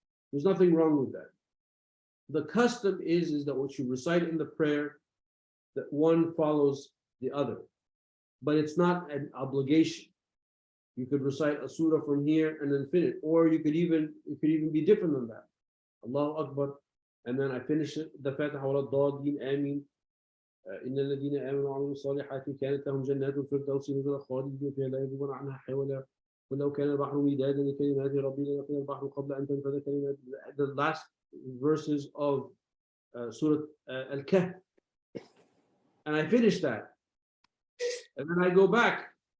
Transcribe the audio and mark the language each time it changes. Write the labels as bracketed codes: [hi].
[en] There's nothing wrong with that. The custom is that what you recite in the prayer, that one follows the other. But it's not an obligation. You could recite a surah from here and then finish. Or it could even be different than that. Allahu Akbar. And then I finish it, the Fatiha wa ad-Dallin Amin. [ar] إن الذين آمنوا وعملوا الصالحات كانت لهم جنات الفردوس نزلا خالدين فيها لا يبغون عنها حولا ولو كان البحر مدادا لكلمات ربي لنفد البحر قبل أن تنفد كلمات. [en] The last verses of Surah Al-Kahf, and I finish that, and then I go back.